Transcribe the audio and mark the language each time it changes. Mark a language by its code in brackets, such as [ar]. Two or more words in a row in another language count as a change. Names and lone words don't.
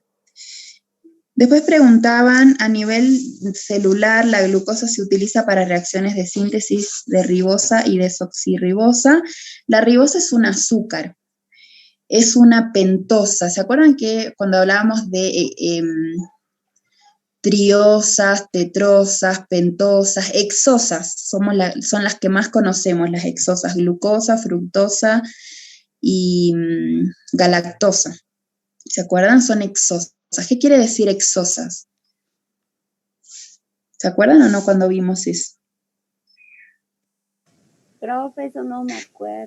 [es] Después preguntaban, a nivel celular, la glucosa se utiliza para reacciones de síntesis de ribosa y desoxirribosa. La ribosa es un azúcar, es una pentosa. ¿Se acuerdan que cuando hablábamos de triosas, tetrosas, pentosas, hexosas, son las que más conocemos, las hexosas, glucosa, fructosa y galactosa? ¿Se acuerdan? Son hexosas. ¿Qué quiere decir hexosas? ¿Se acuerdan o no cuando vimos eso? Profe, eso no me acuerdo.